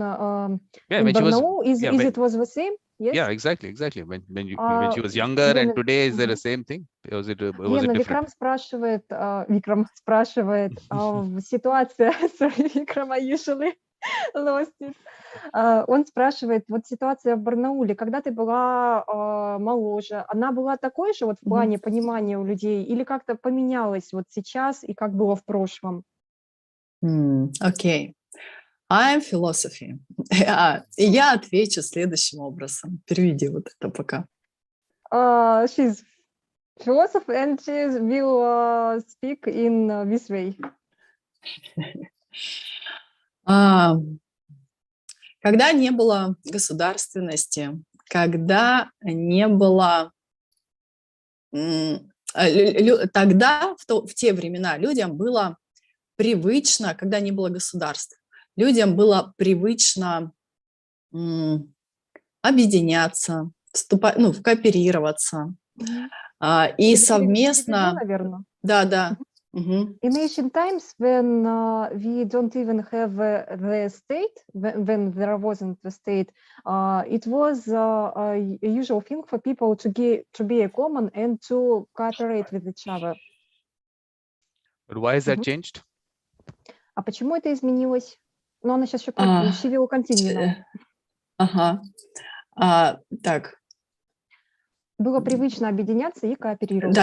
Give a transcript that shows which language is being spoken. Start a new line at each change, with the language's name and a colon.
English: when Barnaul? It was the same? Yes? Yeah, exactly. When she was younger and today, is there the same thing? Was it
Russian: Лена,
English: different?
Russian: Викрам спрашивает, ситуация,
English: sorry, Vikram, I usually lost it.
Russian: Он спрашивает, вот ситуация в Барнауле, когда ты была моложе, она была такой же вот в плане понимания у людей или как-то поменялась вот сейчас и как было в прошлом?
English: Окей. I'm philosophy.
Russian: Я отвечу следующим образом. Переведи вот это пока.
English: She's philosopher and she will speak in this way.
Russian: Когда не было государственности, когда не было... Тогда, в те времена, людям было привычно, когда не было государства, людям было привычно объединяться, кооперироваться и совместно... наверное. Да,
English: In ancient times, when we don't even have the state, when there wasn't the state, it was a usual thing for people to be a common and to cooperate with each other. But why has that changed?
Russian: А почему это изменилось? Но она сейчас еще
English: she will continue now.
Russian: Так. Было привычно объединяться и кооперировать.